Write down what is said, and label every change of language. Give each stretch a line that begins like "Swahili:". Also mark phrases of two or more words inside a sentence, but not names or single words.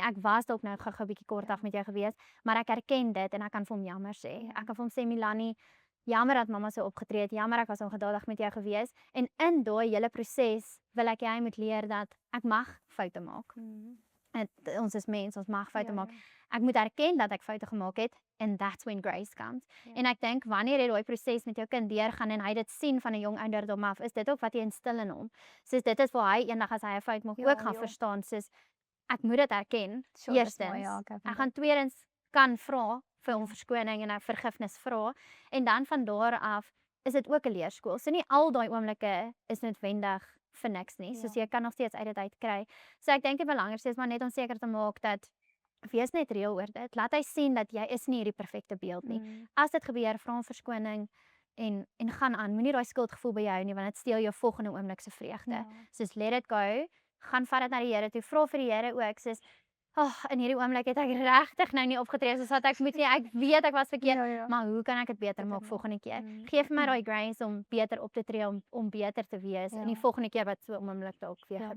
Afrikaans: Ek was dalk nou gou-gou bietjie kortaf met jou gewees, maar ek erken dit en ek kan vir hom jammer sê. Ja. Ek kan vir hom sê Milani, jammer dat mamma so opgetree het. Jammer ek was ongedadig met jou gewees. En in daai hele proses wil ek jy moet leer dat ek mag foute maak. Ons is mens, ons mag foute maak. Ek moet erken dat ek foute gemaak het
English: and that's when grace comes.
Afrikaans: Ja. En ek dink wanneer jy daai proses met jou kind deurgaan en hy dit sien van 'n jong ouderdom af, is dit ook wat jy instil in hom. Soos dit is waar hy eendag as hy 'n fout maak Ja, ook gaan ja. verstaan, soos ek moet dit erken. Sure, dis Eerstens, mooi, ja, ek ek gaan tweedens kan vra vir hom Ja. verskoning en vergifnis vra en dan van daar af is dit ook 'n leerskool. So nie al daai oomblikke is noodwendig vir niks nie. Soos Ja. jy kan nog steeds uit dit uitkry. So ek dink die belangrikste is maar net om seker te maak dat wees net reël oor dit. Laat hy sien dat jy is nie hierdie perfekte beeld nie. As dit gebeur, vra om verskoning en gaan aan. Moenie daai skuldgevoel by jou nie want dit steel jou volgende oomblik se vreugde. Ja.
English: Soos let it go,
Afrikaans: gaan vat dit na die Here toe. Vra vir die Here ook soos in hierdie oomblik het ek regtig nou nie opgetree soos wat ek moet nie. Ek weet ek was verkeerd, Ja. maar hoe kan ek dit beter maak maak. volgende keer? Geef vir my daai grace om beter op te tree, om beter te wees Ja. en die volgende keer wat so 'n oomblik dalk weer Ja.